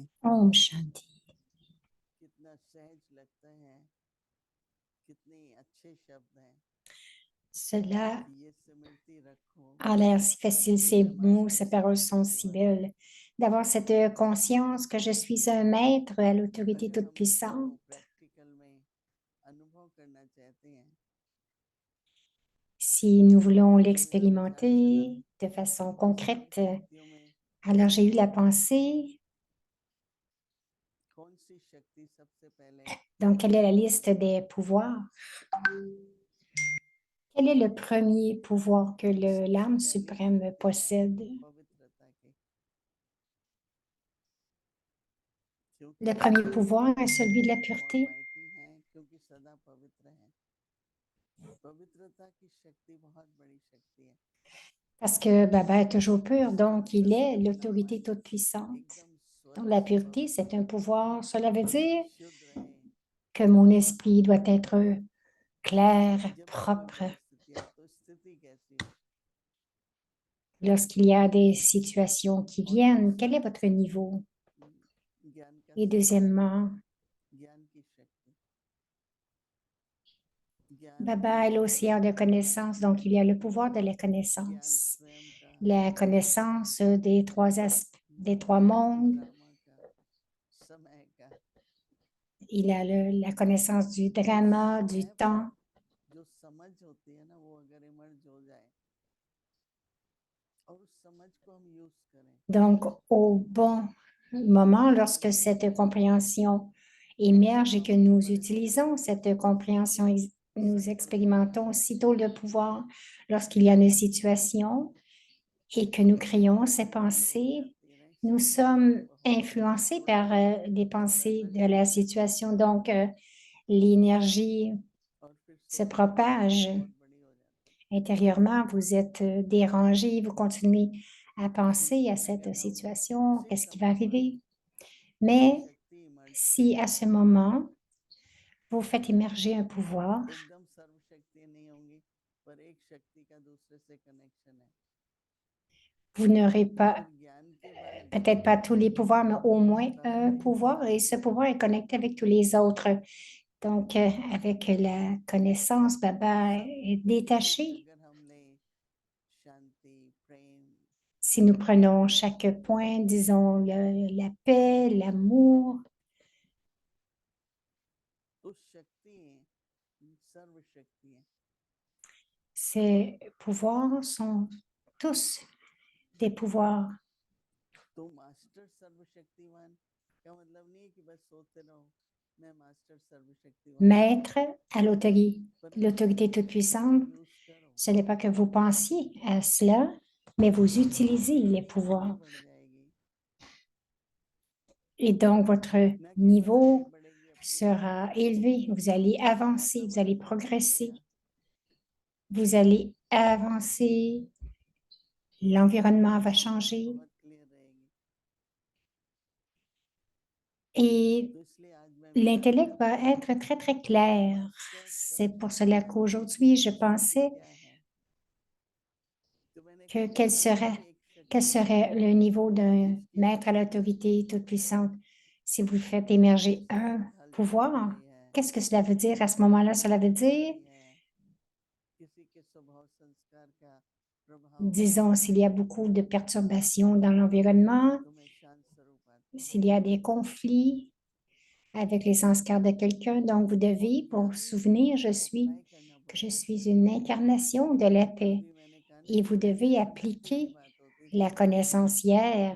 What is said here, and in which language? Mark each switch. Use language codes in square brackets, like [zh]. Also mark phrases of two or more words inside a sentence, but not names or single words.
[hi] ओम शांति. कितना सहज लगता है, कितने अच्छे शब्द हैं। [fr] Cela [hi] ये स्मृति रखो [fr] a l'air si facile, ces [hi] मैं [fr] mots, [hi] मास्टर [fr] ces paroles sont si [hi] सर्वशक्तिवान हूँ। [fr] belles. D'avoir cette conscience que je suis un maître à l'autorité [hi] अगर [fr] toute [hi] हम [fr] puissante. [hi] इसको प्रैक्टिकल में अनुभव करना चाहते हैं [fr] Si nous voulons [hi] तो मेरा विचार चला [fr] l'expérimenter de façon concrète, [hi] सर्वशक्तियों में [fr] alors j'ai eu la pensée, [hi] कौन सी शक्ति सबसे पहले [fr] donc quelle est la liste [hi] उजागर [fr] des [hi] होती है। [fr] pouvoirs? Quel est le premier pouvoir que l'âme [hi] पहली [fr] suprême [hi] शक्ति है [fr] possède? [hi] पवित्रता की, [fr] Le [hi] क्योंकि [fr] premier pouvoir est celui de la pureté, [hi] ऑलमाइटी है, क्योंकि सदा पवित्र है। पवित्रता की शक्ति बहुत बड़ी शक्ति है। [fr] parce que Baba est toujours pur, donc il est [hi] जिसमें अपना [fr] l'autorité [hi] मन [fr] toute puissante. [hi] एकदम [fr] Donc [hi] स्वच्छ [fr] la pureté, [hi] पवित्र [fr] c'est un [hi] रहे, [fr] pouvoir. Cela veut dire [hi] शुद्ध रहे। [fr] que mon esprit doit être clair, [hi] जब कोई [fr] propre. [hi] परिस्थिति आए तो स्थिति कैसी हो, [fr] Lorsqu'il y a des situations qui [hi] और [fr] viennent, quel est [hi] दूसरा [fr] votre niveau? [hi] ज्ञान का [fr] Et [hi] सागर, [fr] deuxièmement, [hi] ज्ञान की शक्ति, ज्ञान [fr] Baba est [hi] स्वयं [fr] l'océan de [hi] का, [fr] connaissances, donc il y a le pouvoir de la [hi] ज्ञान [fr] connaissance. [hi] स्वयं का, [fr] La connaissance des trois aspects, des trois mondes. [hi] ड्रामा का, समय का, [fr] Il a la connaissance du [hi] उस [fr] drama, du [hi] समय पर [fr] temps. [hi] जो समझ होती है ना, वो अगर इमर्ज हो जाए और उस समझ को हम यूज करें [fr] Donc, au bon moment, lorsque cette compréhension émerge et que nous utilisons cette compréhension, nous expérimentons aussitôt le pouvoir lorsqu'il y a une situation et que nous créons ces pensées. Nous sommes influencés par les pensées de la situation, donc l'énergie [hi] और फिर [fr] se [hi] सोचते हैं [fr] propage. [hi] बहुत बड़ी हो जाती [fr] Intérieurement, vous êtes dérangé, vous continuez à penser à [hi] लेकिन [fr] cette [hi] अगर हम [fr] situation, [hi] उसी [fr] qu'est-ce qui va [hi] समय पर [fr] arriver. [hi] एक [fr] Mais [hi] शक्ति इमर्ज [fr] si [hi] करें, [fr] à ce moment, vous faites émerger un pouvoir, [hi] एकदम सर्वशक्ति नहीं होंगी पर एक शक्ति का दूसरे से कनेक्शन है, [fr] vous n'aurez pas, [hi] फिर ज्ञान के बाद [fr] peut-être pas tous les pouvoirs, mais au moins [hi] दूसरा [fr] un [hi] है [fr] pouvoir, et ce pouvoir est connecté avec tous les autres. Donc, avec la connaissance, Baba [hi] सब [fr] est [hi] कुछ [fr] détaché. [hi] अगर हम लें, शांति, प्रेम, [fr] Si nous prenons chaque point, disons la paix, l'amour, [hi] तो शक्ति सर्वशक्ति है। [fr] ces pouvoirs sont tous des pouvoirs. [hi] तो मास्टर सर्वशक्तिवान का मतलब नहीं है कि बस सोचते रहो मैं मास्टर सर्वशक्तिवान हूँ, [fr] Maître à [hi] पर [fr] l'autorité toute puissante, [hi] यूज करो, [fr] ce n'est pas que vous pensiez à cela, mais vous utilisez les [hi] शक्ति [fr] pouvoirs. [hi] बढ़ जाएगी, [fr] Et donc, votre [hi] न केवल आगे [fr] niveau [hi] बढ़ेगी अपनी [fr] sera [hi] दुनिया में, [fr] élevé, vous allez avancer, vous allez [hi] वातावरण भी [fr] progresser, [hi] बदलेगा, [fr] vous allez avancer, l'environnement va [hi] समझ [fr] changer. [hi] बहुत क्लियर रहेगी। [fr] Et [hi] तो इसलिए आज मैं विचार [fr] l'intellect [hi] कर [fr] va [hi] रहा था [fr] être très, très clair. [hi] मास्टर [fr] C'est pour cela [hi] सर्वशक्तिवान [fr] qu'aujourd'hui, je [hi] की स्थिति [fr] pensais [hi] क्या है, तो मैंने [fr] que [hi] कहा कोई भी एक [fr] quel [hi] शक्ति [fr] serait le niveau d'un [hi] जिसकी [fr] maître à [hi] एफिशिएंसी [fr] l'autorité toute puissante si vous faiait émerger un [hi] हलचल हो [fr] pouvoir, [hi] रही है, [fr] Qu'est-ce que cela veut dire à ce moment-là? Cela veut dire, disons, s'il y a beaucoup de perturbations dans l'environnement, s'il y a des conflits avec les sanskars de quelqu'un, donc vous devez, pour vous souvenir, que je suis une incarnation de la paix et vous devez appliquer la connaissance hier.